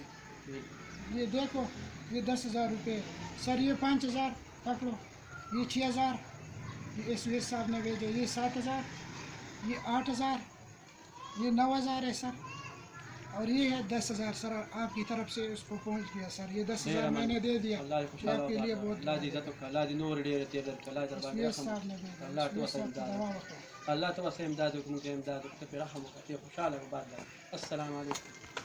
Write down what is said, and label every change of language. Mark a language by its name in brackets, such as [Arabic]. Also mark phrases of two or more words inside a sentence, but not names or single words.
[Urdu] یہ دیکھو، یہ 10000 روپے سر، یہ 5000 پکڑو، یہ 6000 یہ ایس وی ایس صاحب نے بھیجے، یہ 7000، یہ 8000، یہ 9000 ہے سر، اور یہ ہے 10000 سر آپ کی طرف سے اس کو پہنچ گیا سر. یہ 10000 میں نے دے دیا. آپ کے لیے بہت اللہ [Pashto] تو وسلم امداد وکړو، امداد وکړو، په رحم وکړو، خوشاله وباد. [Arabic] السلام علیکم.